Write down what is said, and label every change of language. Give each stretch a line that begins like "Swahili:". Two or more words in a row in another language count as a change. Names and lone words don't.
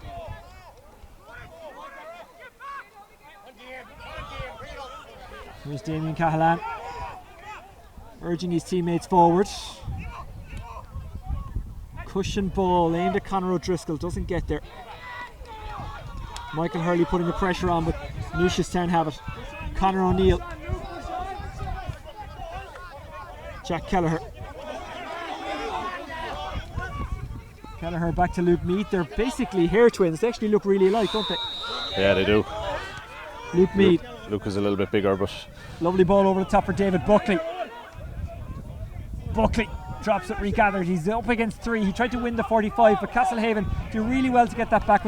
English: Here's Damien Cahalan urging his teammates forward. Cushion ball aimed at Conor O'Driscoll, doesn't get there. Michael Hurley putting the pressure on, but Newcestown have it. Conor O'Neill. Jack Kelleher. Kelleher back to Luke Meade. They're basically hair twins. They actually look really alike, don't they? Yeah, they do. Luke Meade. Luke is a little bit bigger, but Lovely ball over the top for David Buckley. Buckley drops it regathered. He's up against 3. He tried to win the 45, but Castlehaven do really well to get that back.